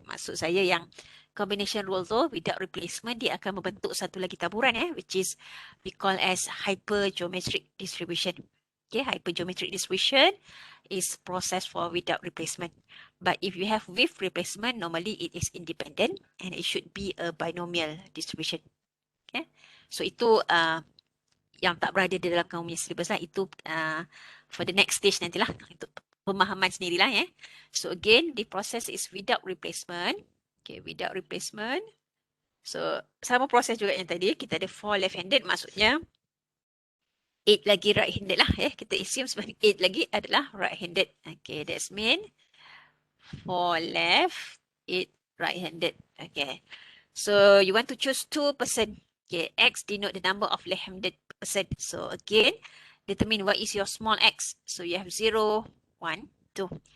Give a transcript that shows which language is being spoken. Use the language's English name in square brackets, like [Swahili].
[Malay] Maksud saya yang combination rule tu without replacement dia akan membentuk satu lagi taburan [English] which is we call as hypergeometric distribution. Okay, hypergeometric distribution is process for without replacement. But if you have with replacement, normally it is independent and it should be a binomial distribution. [Malay] Okay, so itu yang tak berada di dalam kamu punya syllabus lah. [English] Itu for the next stage nantilah. [Malay] Itu pemahaman sendirilah [English] So again, the process is without replacement. Okay, without replacement. [Malay] So sama proses juga yang tadi. Kita ada 4 left-handed maksudnya 8 lagi right-handed lah. Kita assume sebenarnya 8 lagi adalah right-handed. [English] Okay, that's mean 4 left, 8 right-handed. Okay. So you want to choose 2%. Okay, X denote the number of left-handed person. So again, determine what is your small x. So you have 0, 1, 2.